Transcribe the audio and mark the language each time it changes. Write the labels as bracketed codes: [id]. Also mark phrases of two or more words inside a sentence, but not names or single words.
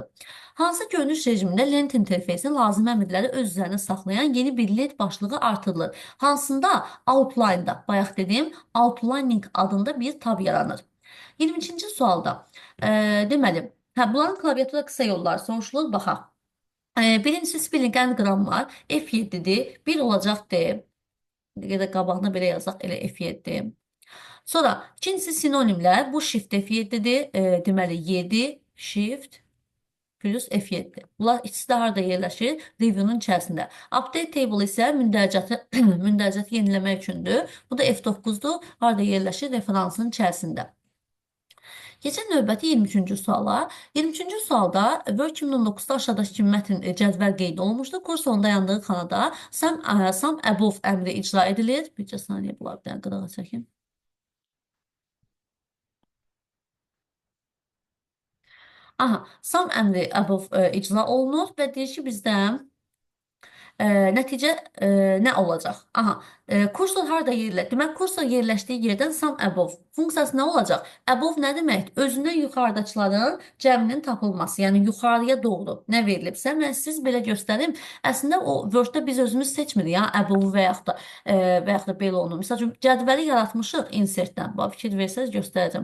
[az] Hansı görünüş rejimində lent interfeysin lazımi əmrləri öz üzərində saxlayan yeni bir led başlığı artırılır? Hansında? Outline-da, bayaq dediyim outlining adında bir tab yaranır. 22-ci sualda, deməli, bunların klaviatura qısa yolları soruşulur, baxaq. Birincisi [en] spelling and grammar [az] F7-dir, 1 olacaqdır. Ya da qabağına belə yazaq, elə F7. Sonra ikincisi sinonimlər, bu shift F7-dir, deməli 7 shift plus F7. Bunlar ikisi də harada yerləşir? Review'nun içərisində. [en] Update table [az] isə mündəricatı yeniləmək üçündür. Bu da F9-dur. Harada yerləşir? Referansın içərisində. Keçən növbəti 23-cü suala. 23-cü sualda Word 2019-da aşağıdakı kimi mətn cədvəl qeyd olunmuşdur. Kursorun dayandığı xanada [en] some above [az] əmri icra edilir. Bircə saniyə bunlar bir dənə qırağa çəkin. Aha, some əmri above icra olunur və deyir ki, bizdən nəticə nə olacaq? Aha, kursor harada yerləşir? Demək, kursor yerləşdiyi yerdən [en] some above [az] funksiyası nə olacaq? Above nə deməkdir? Özündən yuxarıdakıların cəminin tapılması, yəni yuxarıya doğru nə verilibsə, mən siz belə göstərim. Əslində o Word-də biz özümüz seçmirik, ya above və yaxud da belə onu. Məsəl üçün cədvəli yaratmışıq insert-dən. Bax, fikir versəz göstərəcəm.